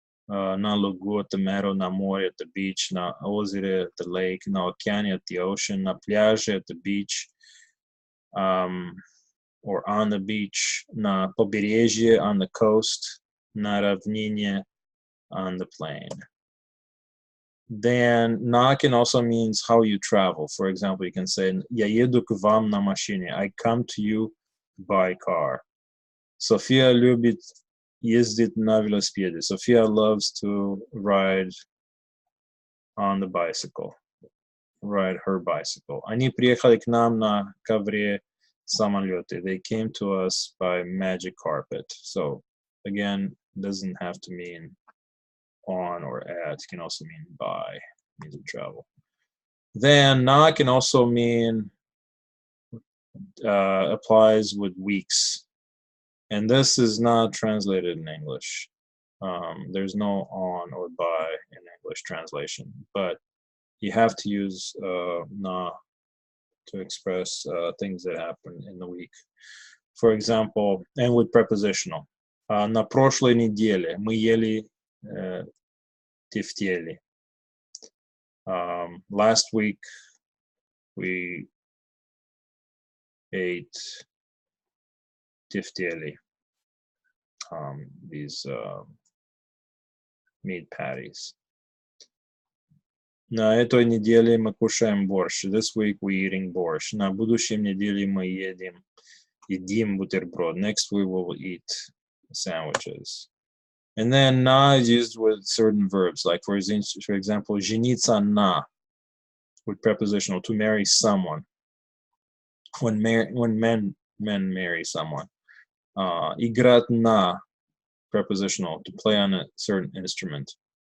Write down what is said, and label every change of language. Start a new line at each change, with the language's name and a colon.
Russian: На лугу
English: — at the meadow,
Russian: на море
English: — at the beach,
Russian: на озере
English: — at the lake,
Russian: на океане
English: — at the ocean,
Russian: на пляже
English: — at the beach, or on the beach,
Russian: на побережье
English: — on the coast,
Russian: на равнине
English: — on the plain. Then на can also means how you travel. For example, you can say
Russian: я еду к вам на машине.
English: I come to you by car.
Russian: София любит ездить на велосипеде.
English: Sophia loves to ride on the bicycle. Ride her bicycle.
Russian: Они приехали к нам на ковре самолете.
English: They came to us by magic carpet. So again, doesn't have to mean on or at. It can also mean by. Means of travel. Then na can also mean applies with weeks. And this is not translated in English. There's no on or by in English translation, but you have to use na to express things that happen in the week. For example, and with prepositional.
Russian: На прошлой неделе мы ели тефтели.
English: Last week we ate тефтели. These meat patties.
Russian: На этой неделе мы кушаем борщ.
English: This week we eating борщ.
Russian: На будущем неделе мы едим бутерброд.
English: Next we will eat sandwiches. And then на is used with certain verbs, like for example, жениться на, with prepositional, to marry someone. When men marry someone. Играть на, prepositional, to play on a certain instrument.